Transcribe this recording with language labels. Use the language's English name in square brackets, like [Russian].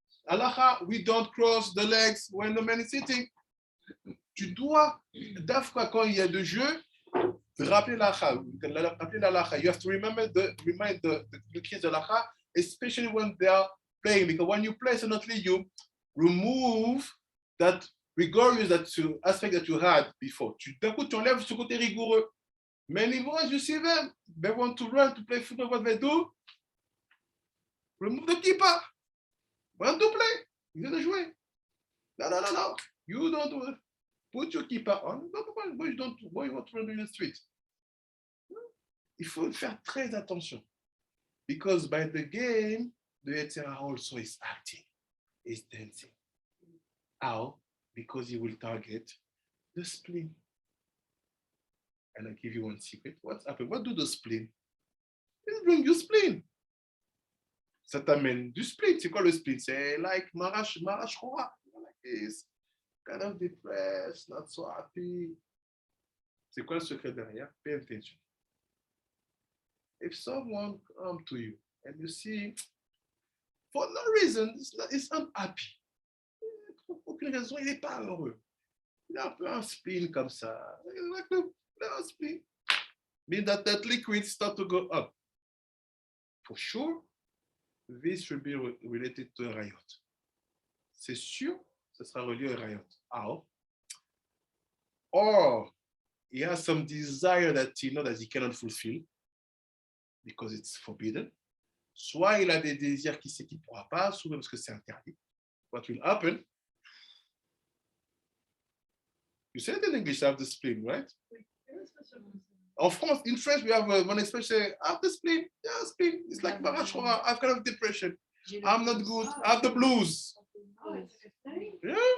[English] Halacha, we don't cross the legs when the man is sitting. [French] Tu dois, d'afka, quand il y a de jeu, rappeler l'halacha. [English] You have to remind the kids the halacha, especially when they are playing, because when you play, suddenly you remove that rigorous aspect that you had before. [French] D'un coup, tu enlèves ce côté rigoureux. [English] Many boys, you see them, they want to run to play football, what they do? Remove the keeper. Want to play? [French] Ils viennent de jouer. [English] No. You don't put your keeper on. Boy, you want to run in the street. [French] Il faut faire très attention. [English] Because by the game, the Yetzirah also is acting, is dancing. How? Because he will target the spleen. And I'll give you one secret. What's happened? What do the spleen? It brings you spleen. [French] Ça t'amène du spleen. C'est quoi le spleen? C'est [English] like [French] marash rora. Like this. [English] Kind of depressed, not so happy. [French] C'est quoi le secret derrière? [English] Pay attention. If someone comes to you and you see, for no reason, it's unhappy. [French] Aucune raison, il n'est pas heureux. Il a un peu un spleen comme ça. Un spleen. [English] Means that liquid start to go up. For sure, this should be related to a riot. [French] C'est sûr, ce sera relié à un riot. [English] How? Or he has some desire that he knows that he cannot fulfill because it's forbidden. [French] Soit il a des désirs qu'il sait qu'il ne pourra pas, soit parce que c'est interdit. [English] What will happen? You said it in English, have the spleen, right? [French] En France, [English] in French, we have one expression, have the spleen. Yeah, spleen. It's like Barachora. I've kind of depression. I'm not good. I have the blues. Yeah?